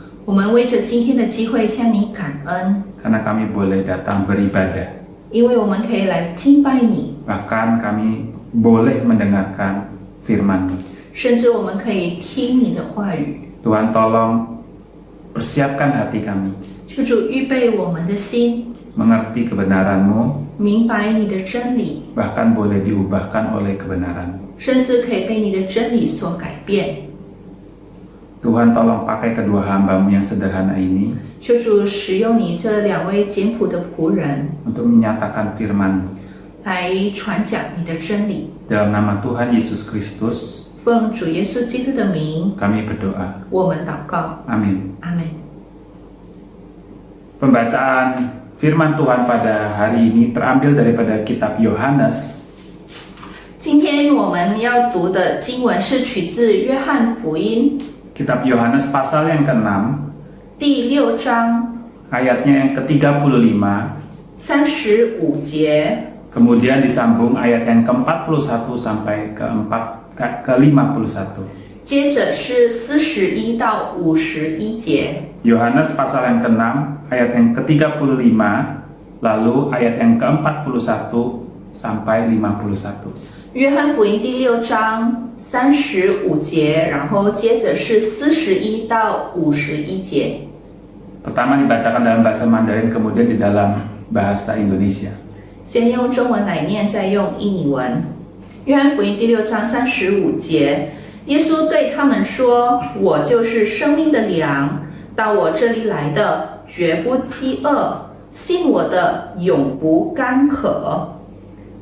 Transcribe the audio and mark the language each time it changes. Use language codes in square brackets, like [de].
[zh] 我们为着今天的机会向你感恩， [id] karena kami boleh datang beribadah. [zh] 因为我们可以来敬拜你， [id] Bahkan kami boleh mendengarkan firman-Mu. [zh] 甚至我们可以听你的话语。 [id] Tuhan tolong persiapkan hati kami, [zh] 求主预备我们的心， [id] mengerti kebenaran-Mu, [zh] 明白你的真理， [id] bahkan boleh diubahkan oleh kebenaran-Mu. [zh] 甚至可以被你的真理所改变。 [id] Tuhan tolong pakai kedua hamba-Mu yang sederhana ini [zh] 求主使用你这两位简朴的仆人 [id] untuk menyatakan firman-Mu. [zh] 来传讲你的真理。 [id] Dalam nama Tuhan Yesus Kristus, [zh] 奉主耶稣基督的名， [id] kami berdoa. [zh] 我们祷告， [id] Amin. [zh] 阿门。 [id] Pembacaan firman Tuhan pada hari ini terambil daripada kitab Yohanes [zh] 今天我们要读的经文是取自约翰福音 [id] Kitab Yohanes pasal yang ke-6, [zh] 第6章 [id] ayatnya yang ke-35, [zh] 35节， [id] kemudian disambung ayat yang ke-41 sampai ke-51. [zh] 接着是41到51节。 [id] Yohanes pasal yang ke-6, ayat yang ke-35, lalu ayat yang ke-41 sampai 51. [zh] 约翰福音第6章35节，然后接着是41到51节。 [id] Pertama dibacakan dalam bahasa Mandarin, kemudian di dalam bahasa Indonesia. [zh] 先用中文来念，再用印尼文。约翰福音第6章35节，耶稣对他们说：“我就是生命的粮，到我这里来的绝不饥饿，信我的永不干渴。”